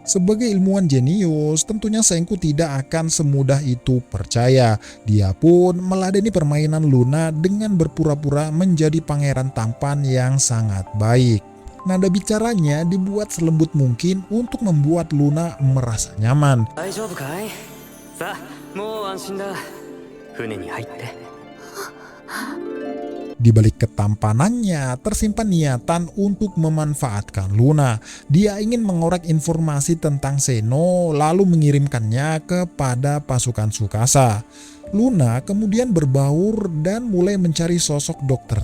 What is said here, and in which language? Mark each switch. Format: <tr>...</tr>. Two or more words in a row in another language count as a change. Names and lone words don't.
<id>Sebagai ilmuwan jenius, tentunya Senku tidak akan semudah itu percaya. Dia pun meladeni permainan Luna dengan berpura-pura menjadi pangeran tampan yang sangat baik. Nada bicaranya dibuat selembut mungkin untuk membuat Luna merasa nyaman.</id> <ja>大丈夫かい？さあ、もう安心だ。船に入って。</ja> <id>Di balik ketampanannya tersimpan niatan untuk memanfaatkan Luna. Dia ingin mengorek informasi tentang Zeno lalu mengirimkannya kepada pasukan Tsukasa. Luna kemudian berbaur dan mulai mencari sosok Dr.</id>